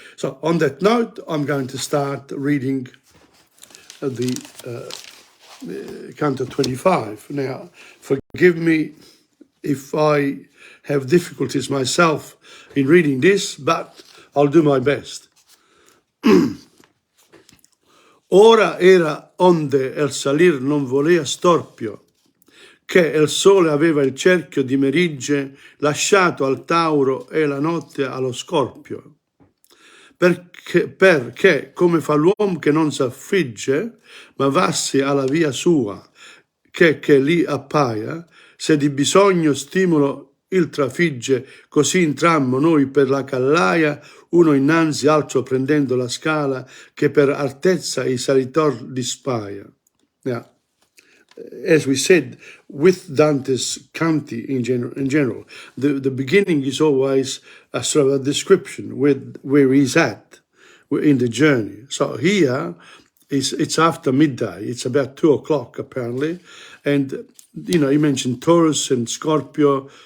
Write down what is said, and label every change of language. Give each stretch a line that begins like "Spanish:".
English: So on that note, I'm going to start reading the Canto 25. Now, forgive me if I have difficulties myself in reading this, but I'll do my best.
Italian: Ora era onde el salir non volea storpio, che il sole aveva il cerchio di merigge lasciato al tauro e la notte allo scorpio. Perché come fa l'uomo che non s'affligge, ma vassi alla via sua, che lì appaia, se di bisogno stimolo il trafigge, così intrammo noi per la callaia, uno innanzi altro prendendo la scala, che per altezza i salitor dispaia.
English: Now, as we said, with Dante's Canti in general, the beginning is always a sort of a description where he's at in the journey. So here, it's after midday. It's about 2 o'clock apparently, and he mentioned Taurus and Scorpio.